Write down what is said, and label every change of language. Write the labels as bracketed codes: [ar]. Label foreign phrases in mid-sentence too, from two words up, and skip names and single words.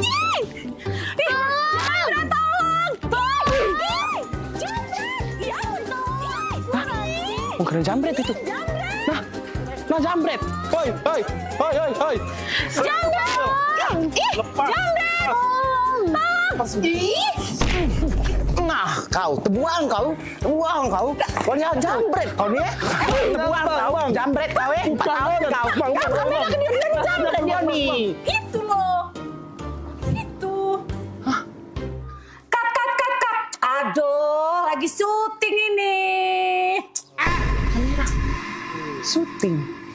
[id] Jambret, tolong! Jambret! Ya ampun, tolong! Bukan jambret itu. Nah jambret. Hoi. Jambret! Lepas. Jambret! Nah, [min] kau tebuang kau. Kau ni jambret kau ni. Tebuang kau, jambret kau 4 tahun kau. [id] Kamu bilang ke dia jambret dia ni. Itu loh. Itu. Kat. Aduh, lagi syuting ini. Syuting.